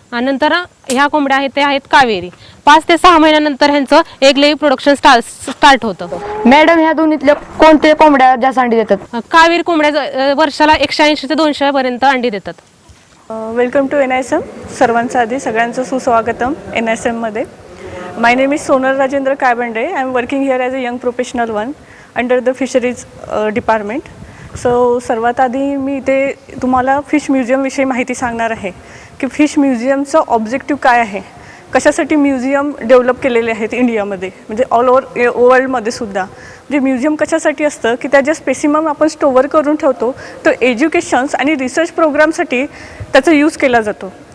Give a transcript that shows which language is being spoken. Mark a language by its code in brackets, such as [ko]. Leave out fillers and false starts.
[mr] आणि नंतर ह्या कोंबड्या आहेत त्या आहेत कावेरी. 5 ते 6 महिन्यानंतर ह्यांचं एक लेग प्रोडक्शन स्टार्ट होतं. मॅडम ह्या दोन्हीतल्या कोणत्या कोंबड्या जास्त अंडी देतात? कावेरी कोंबड्या वर्षाला 180 ते 200 पर्यंत अंडी देतात. [en] welcome to [mr] NISM. सर्वांचं आधी सगळ्यांचं सुस्वागतम NISMमध्ये. [en] My name is Sonal Rajendra Kaybande. I am working here as a young professional one under the fisheries department. [mr] So सर्वात आधी मी इथे तुम्हाला फिश म्युझियमविषयी माहिती सांगणार आहे की फिश म्युझियमचं ऑब्जेक्टिव्ह काय आहे, कशासाठी म्युझियम डेव्हलप केलेले आहेत इंडियामध्ये, म्हणजे ऑल ओव्हर वर्ल्डमध्ये सुद्धा. म्हणजे म्युझियम कशासाठी असतं की त्या ज्या स्पेसिमम आपण स्टोअर करून ठेवतो तो एज्युकेशन्स आणि रिसर्च प्रोग्रामसाठी त्याचा यूज केला जातो.